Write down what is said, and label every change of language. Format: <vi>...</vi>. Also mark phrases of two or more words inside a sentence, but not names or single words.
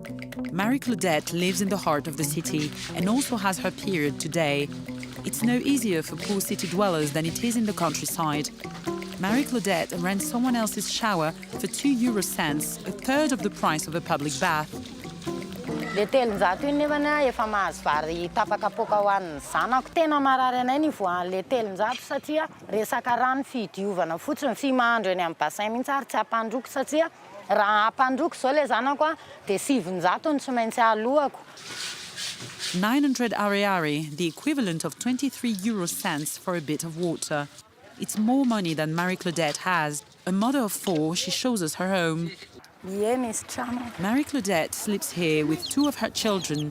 <en>Marie-Claudette lives in the heart of the city and also has her period today. It's no easier for poor city dwellers than it is in the countryside. Marie-Claudette rents someone else's shower for 2 euro cents, a third of the price of a public bath.</en> <mg>Le telonjato iny nefa efa mahazo vary tapaka poka ho an'ny zanako. Tena marary anay ny voan'ny le telonjato satria resaka rano fidiovana fotsiny sy mahandro eny amin'ny bassin mihitsy ary tsy hampandroko satria raha hampandroko zao le zanako dia 700 ny tsy maintsy alohako. 900 ariary,</mg> <en>the equivalent of 23 euro cents for a bit of water. It's more money than Marie-Claudette has. A mother of 4, she shows us her home. Marie-Claudette sleeps here with 2 of her children.</en>